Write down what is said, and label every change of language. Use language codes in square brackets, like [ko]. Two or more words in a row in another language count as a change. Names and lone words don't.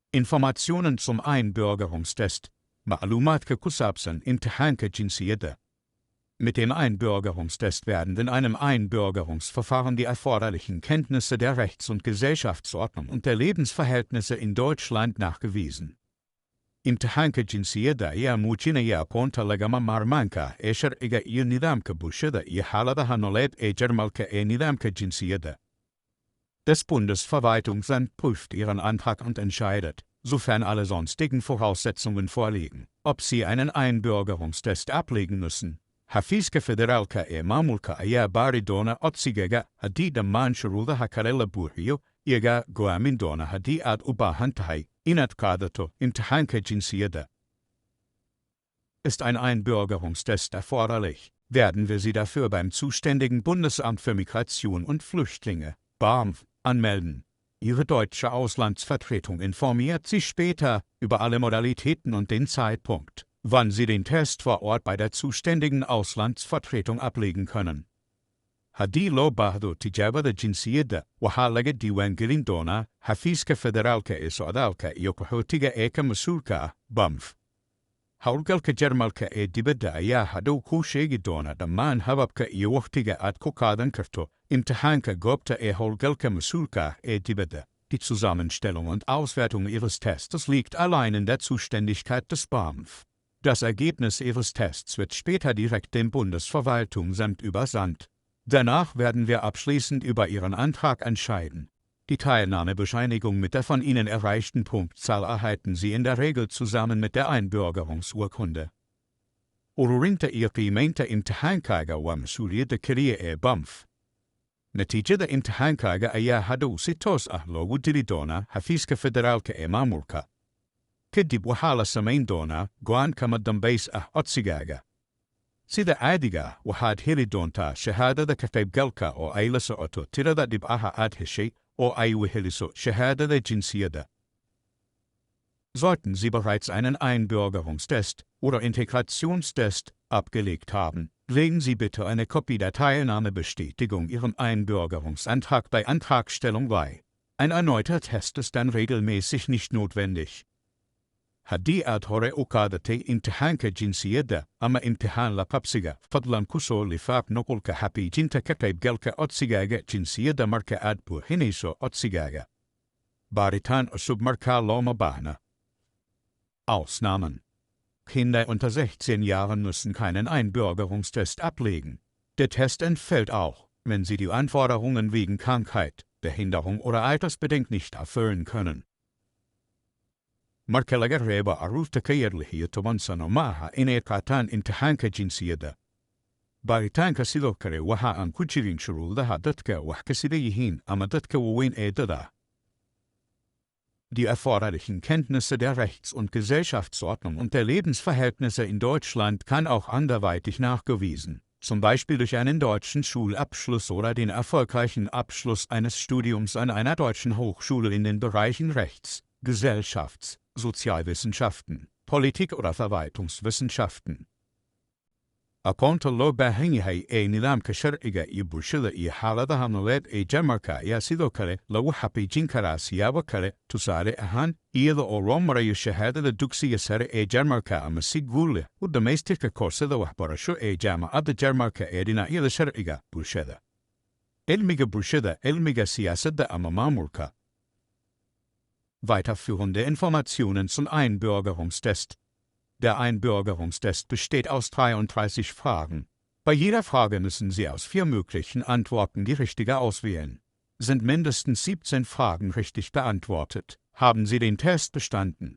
[de] Informationen zum Einbürgerungstest. [so] Macluumaadka ku saabsan Imtixaanka jinsiyadda. [de] Mit dem Einbürgerungstest werden in einem Einbürgerungsverfahren die erforderlichen Kenntnisse der Rechts- und Gesellschaftsordnung und der Lebensverhältnisse in Deutschland nachgewiesen. [so] Imtixaanka jinsiyadda ayaa muujinaya aqoonta lagama maarmaanka sharciga iyo nidaamka bulshada iyo xaaladaha nololeed Jarmalka nidaamka jinsiyadda. [de] Das Bundesverwaltungsamt prüft Ihren Antrag und entscheidet, sofern alle sonstigen Voraussetzungen vorliegen, ob Sie einen Einbürgerungstest ablegen müssen. [so] Xafiiska Federaalka maamulka ayaa baari doona codsigaaga haddii dhammaan shuruudaha kale la buuxiyo, iyaga go'aamin doona haddii aad u baahan tahay inaad qaadato imtixaanka jinsiyadda. [de] Ist ein Einbürgerungstest erforderlich, werden wir Sie dafür beim zuständigen Bundesamt für Migration und Flüchtlinge, BAMF, anmelden. Ihre deutsche Auslandsvertretung informiert Sie später über alle Modalitäten und den Zeitpunkt, wann Sie den Test vor Ort bei der zuständigen Auslandsvertretung ablegen können. [so] Haddii loo baahdo tijaabada jinsiyadda, waxaa laga diiwaangelin doonaa xafiiska federaalka socdaalka iyo qaxootiga ka mas-uulka ah, BAMF. Howlgalka Jarmalka dibadda ayaa hadhow kuu sheegi doona dhammaan hababka iyo wakhtiga aad ku qaadan karto imtixaanka goobta howlgalka mas-uulka dibadda. [de] Die Zusammenstellung und Auswertung Ihres Tests liegt allein in der Zuständigkeit des BAMF. Das Ergebnis Ihres Tests wird später direkt dem Bundesverwaltungsamt übersandt. Danach werden wir abschließend über Ihren Antrag entscheiden. Die Teilnahmebescheinigung mit der von Ihnen erreichten Punktzahl erhalten Sie in der Regel zusammen mit der Einbürgerungsurkunde. [so] Ururinta qiimaynta imtixaankaaga waa mas'uuliyadda keliya BAMF. Natiijada imtixaankaaga ayaa hadhow si toos ah loogu diri doonaa xafiiska federaalka maamulka. Kadib waxaa la samayn doonaa go'aan kama dambays ah codsigaaga. Sida caadiga waxaad heli doontaa shahaadada ka qaybgalka oo ay la socoto tirada dhibcaha aad heshay oo ay weheliso shahaadada jinsiyadda. [de] Sollten Sie bereits einen Einbürgerungstest oder Integrationstest abgelegt haben, legen Sie bitte eine Kopie der Teilnahmebestätigung Ihrem Einbürgerungsantrag bei Antragstellung bei. Ein erneuter Test ist dann regelmäßig nicht notwendig. [so] Haddii aad hore u qaadatay imtixaanka jinsiyadda ama imtixaan la qabsiga, fadlan ku soo lifaaq nuqulka xaqiijinta ka qaybgalka codsigaaga jinsiyadda marka aad buuxinayso codsigaaga. Baaritaan cusub markaa looma baahna. [de] Ausnahmen. Kinder unter 16 Jahren müssen keinen Einbürgerungstest ablegen. Der Test entfällt auch, wenn sie die Anforderungen wegen Krankheit, Behinderung oder altersbedingt nicht erfüllen können. [so] Marka laga reebo carruurta ka yar 16 sano maaha inay qaataan imtixaanka jinsiyadda. Baaritaanka sidoo kale waxa aan ku jirin shuruudaha dadka wax ka sida yihiin ama dadka waaweyn da'da. [de] Die erforderlichen Kenntnisse der Rechts- und Gesellschaftsordnung und der Lebensverhältnisse in Deutschland kann auch anderweitig nachgewiesen, zum Beispiel durch einen deutschen Schulabschluss oder den erfolgreichen Abschluss eines Studiums an einer deutschen Hochschule in den Bereichen Rechts-, Gesellschafts-, Sozialwissenschaften, Politik- oder Verwaltungswissenschaften. [so] Aqoonta loo baahan yahay nidaamka sharciga iyo bulshada iyo xaaladaha nololeed Jarmalka ayaa sidoo kale lagu xaqiijin karaa siyaabo kale, tusaale ahaan iyada oo loo marayo shahaadada dugsiga sare Jarmalka ama si guul leh u dhammaystirka koorsada waxbarasho jaamacadda Jarmalka dhinacyada sharciga bulshada, cilmiga bulshada, cilmiga siyaasadda ama maamulka. [de] Weiterführende Informationen zum Einbürgerungstest. Der Einbürgerungstest besteht aus 33 Fragen. Bei jeder Frage müssen Sie aus 4 möglichen Antworten die richtige auswählen. Sind mindestens 17 Fragen richtig beantwortet, haben Sie den Test bestanden.